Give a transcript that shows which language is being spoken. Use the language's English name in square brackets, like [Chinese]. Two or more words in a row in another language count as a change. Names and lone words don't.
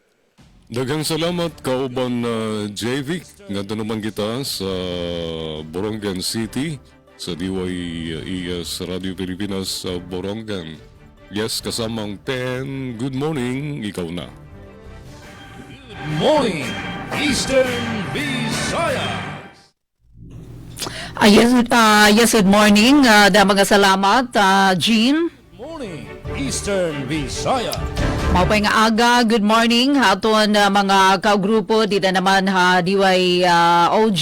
[Cebuano] Daghang salamat kauban na JV nga naman kita sa Borongan City sa DYES Radio Pilipinas sa Borongan. [English] Yes, kasamang Pen. Good morning, ikaw na. Good morning, Eastern Visaya. Yes, good morning. [Cebuano] Mga salamat, Jean. [English] Morning, Eastern Visaya. [Waray] Maupay nga aga, [English] good morning. [Waray] Aton mga kaugrupo, [Filipino] dito naman [Waray] DYOG.